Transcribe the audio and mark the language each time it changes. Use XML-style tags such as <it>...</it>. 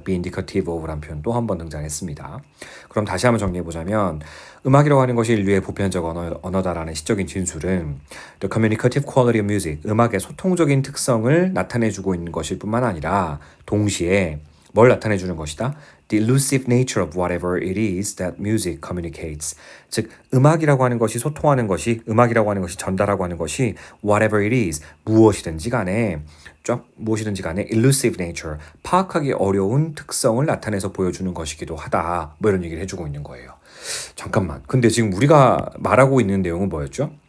<ko>be indicative of라는 표현 또 한 번 등장했습니다. 그럼 다시 한번 정리해보자면 음악이라고 하는 것이 인류의 보편적 언어다라는 시적인 진술은</ko> <en>the communicative quality of music,</en> <ko>음악의 소통적인 특성을 나타내주고 있는 것일 뿐만 아니라 동시에 뭘 나타내주는 것이다?</ko> <en>The elusive nature of whatever it is that music communicates.</en> <ko>즉, 음악이라고 하는 것이 소통하는 것이, 음악이라고 하는 것이 전달하고 하는 것이</ko> <en>whatever it is,</en> <ko>무엇이든지 간에</ko> <en>elusive nature,</en> <ko>파악하기 어려운 특성을 나타내서 보여주는 것이기도 하다. 뭐 이런 얘기를 해주고 있는 거예요. 잠깐만. 근데 지금 우리가 말하고 있는 내용은 뭐였죠?</ko>